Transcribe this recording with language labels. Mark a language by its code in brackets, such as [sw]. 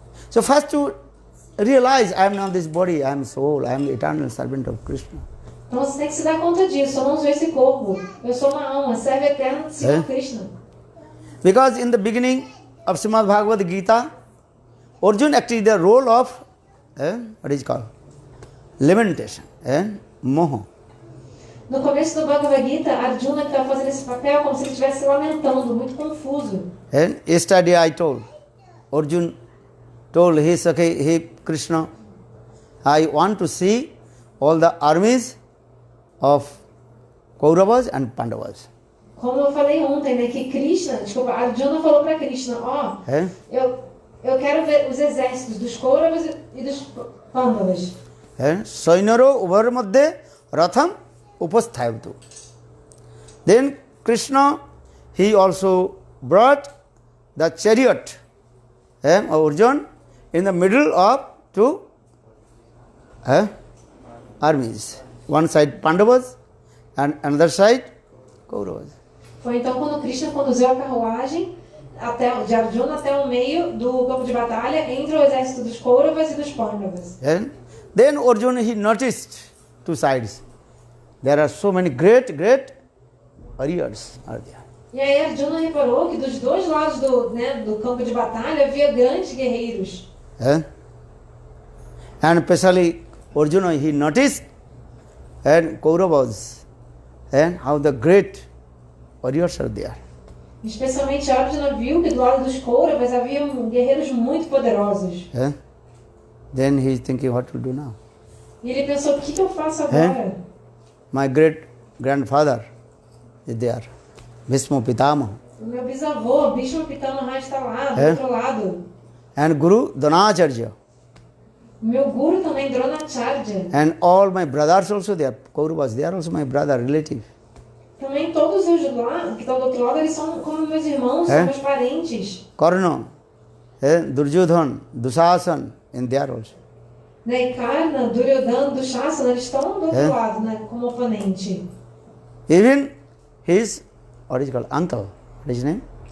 [en] So first to realize I am not this body, I am soul, I am the eternal servant of Krishna. [pt] Então você tem que se dar conta disso. Eu não sou esse corpo. Eu sou uma alma, servo eterno do Senhor Krishna. [en] Because in the beginning of Srimad Bhagavad Gita, Arjuna actually the role of what is called lamentation, moha. [pt] No começo do Bhagavad Gita, Arjuna estava fazendo esse papel como se ele estivesse lamentando, muito confuso. [en] And yesterday I told, Arjuna told hey Krishna, I want to see all the armies of Kauravas and Pandavas. [pt] Como eu falei ontem, né, que Arjuna falou para Krishna, eu quero ver os exércitos dos Kauravas e dos Pandavas. [sa] Sainaro uvar madhye ratham upasthayavatu. [en] Then Krishna, he also brought the chariot of Arjuna in the middle of two armies. One side Pandavas and another side Kauravas. [pt] Foi então quando Krishna conduziu a carruagem de Arjuna até o meio do campo de batalha entre o exército dos Kauravas e dos Pandavas. [en] And then Arjuna, he noticed two sides. There are so many great warriors are there. [pt] E aí Arjuna reparou que dos dois lados do campo de batalha havia grandes guerreiros. [en] And especially Arjuna, he noticed and Kauravas and how the great warriors are there. [pt] Especialmente Arjuna viu que do lado dos Kauravas havia guerreiros muito poderosos. [en] Then he is thinking what to do now. [pt] E ele pensou, o que eu faço agora? [en] My great grandfather is there, Bhishma Pitamaha. [pt] O meu bisavô, Bhishma Pitamaha, está lá, do outro lado. [en] And Guru Dronacharya. [pt] O meu guru também, Dronacharya. [en] And all my brothers also there, Kauravas, they are also my brother, relative. [pt] Também todos os lá, que estão do outro lado, eles são como meus irmãos, são meus parentes. [en] Karna, Duryodhana, Dushasan, and they are also. [pt] Né? E Karna, Duryodhana, Dushasana, eles estão do outro lado, né? Como oponente. [en] Even his, what is called, uncle, what is his name?